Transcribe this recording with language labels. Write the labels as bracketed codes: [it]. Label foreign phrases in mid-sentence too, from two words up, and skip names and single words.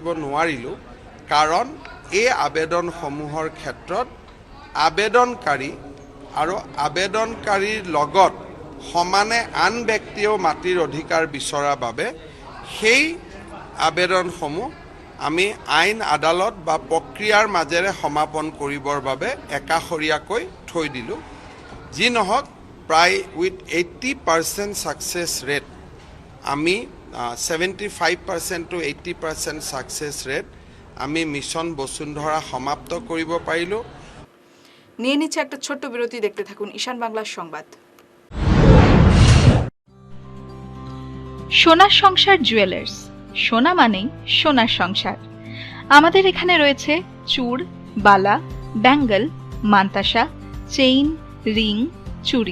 [as] নোৱাৰিলোঁ, কাৰণ এই আবেদনসমূহৰ ক্ষেত্ৰত আবেদনকাৰী আৰু আবেদনকাৰীৰ লগত সমানে আন ব্যক্তিয়েও মাটিৰ অধিকাৰ বিচৰাৰ বাবে সেই আবেদনসমূহ আমি আইন আদালত বা প্ৰক্ৰিয়াৰ মাজেৰে সমাপন কৰিবৰ বাবে একাষৰীয়াকৈ থৈ দিলোঁ। যি নহওক, প্ৰায় [en] with 80% success rate, [as] আমি [en] 75% to 80% success rate [as] আমি মিছন বসুন্ধৰা সমাপ্ত কৰিব পাৰিলোঁ। [bn] নিয়ে নিচ্ছে একটা ছোট্ট বিরতি, দেখতে থাকুন ঈশান বাংলার সংবাদ। সোনার সংসার জুয়েলার্স, সোনা মানেই সোনার সংসার। আমাদের এখানে রয়েছে চূড়, বালা, ব্যাঙ্গল, মান্তাসা, চেইন, রিং, চুড়ি।